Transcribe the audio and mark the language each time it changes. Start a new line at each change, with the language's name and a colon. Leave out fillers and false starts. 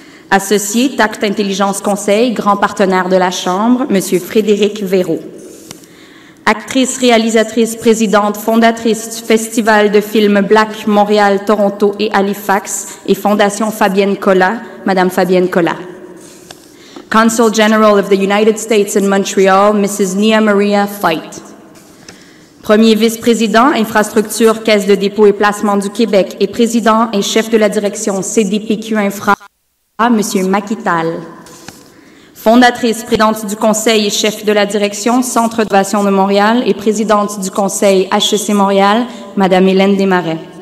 French: Associé, Tact Intelligence Conseil, grand partenaire de la Chambre, M. Frédéric Véraud. Actrice, réalisatrice, présidente, fondatrice du Festival de films Black, Montréal, Toronto et Halifax et Fondation Fabienne Collat, Madame Fabienne Collat.
English: Consul General of the United States in Montreal, Mrs. Nia Maria Fight.
French: Premier vice-président, infrastructure, caisse de dépôt et placement du Québec et président et chef de la direction CDPQ Infra, Monsieur Maquital. Fondatrice, présidente du Conseil et chef de la direction Centre d'innovation de Montréal et présidente du Conseil HEC Montréal, Mme Hélène Desmarais.